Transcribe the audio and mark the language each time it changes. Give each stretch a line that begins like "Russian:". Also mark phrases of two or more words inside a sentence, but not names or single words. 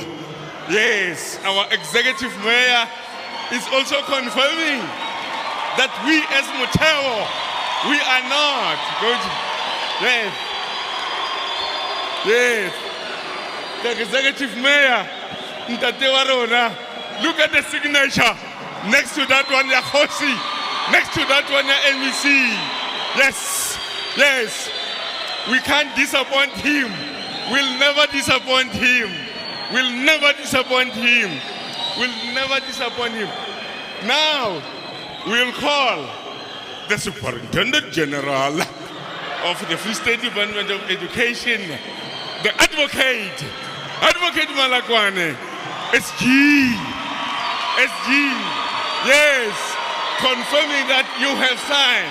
English: Yes, our executive mayor is also confirming that we as Motheo, we are not going to. Yes. Yes. The executive mayor,
Southern Sotho: Ntate wa rona.
English: Look at the signature. Next to that one, Yahosi. Next to that one, MEC. Yes. Yes. We can't disappoint him. We'll never disappoint him. We'll never disappoint him. We'll never disappoint him. Now, we'll call the Superintendent General of the Free State Department of Education, the Advocate Malakwane, SG, yes, confirming that you have signed.